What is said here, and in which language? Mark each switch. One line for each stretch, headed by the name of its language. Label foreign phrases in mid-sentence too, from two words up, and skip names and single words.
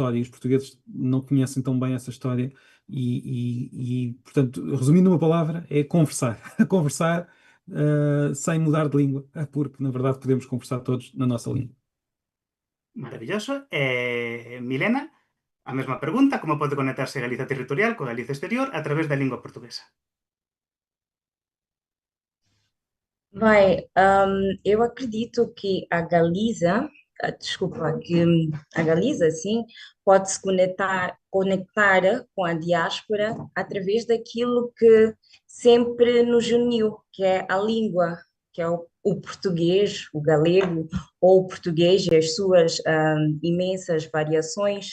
Portuguese: E os portugueses não conhecem tão bem essa história. Portanto, resumindo uma palavra, é conversar. Conversar sem mudar de língua, porque na verdade podemos conversar todos na nossa língua.
Galician: Maravilloso. Milena, a mesma pregunta, como pode conectarse Galiza territorial coa Galiza exterior a través da lingua portuguesa?
Portuguese: Eu acredito que a Galiza, desculpa, que a Galiza, sim, pode se conectar com a diáspora através daquilo que sempre nos uniu, que é a língua, que é o português, o galego, ou o português e as suas imensas variações.